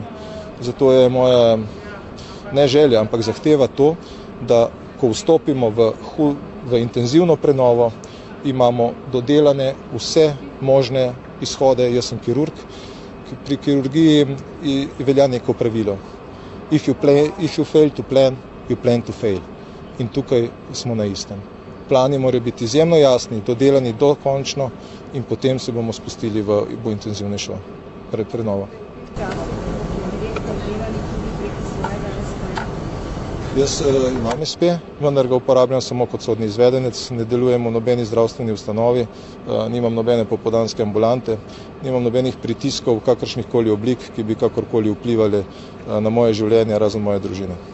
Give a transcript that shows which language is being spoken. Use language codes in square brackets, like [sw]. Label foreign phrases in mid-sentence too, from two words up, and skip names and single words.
[sl] Zato je moja ne želja, ampak zahteva to, da ko vstopimo v intenzivno prenovo, imamo dodelane vse možne izhode. Jaz sem kirurg. Pri kirurgiji velja neko pravilo. [en] If you fail to plan, you plan to fail. [sl] In tukaj smo na istem. Plani morajo biti izjemno jasni, dodelani dokončno in potem se bomo spustili v intenzivnejšo prenovo. Jaz imam SP, vendar ga uporabljam samo kot sodni izvedenec, ne delujem v nobeni zdravstveni ustanovi, nimam nobene popoldanske ambulante, nimam nobenih pritiskov kakršnihkoli oblik, ki bi kakorkoli vplivali na moje življenje, razen moje družine.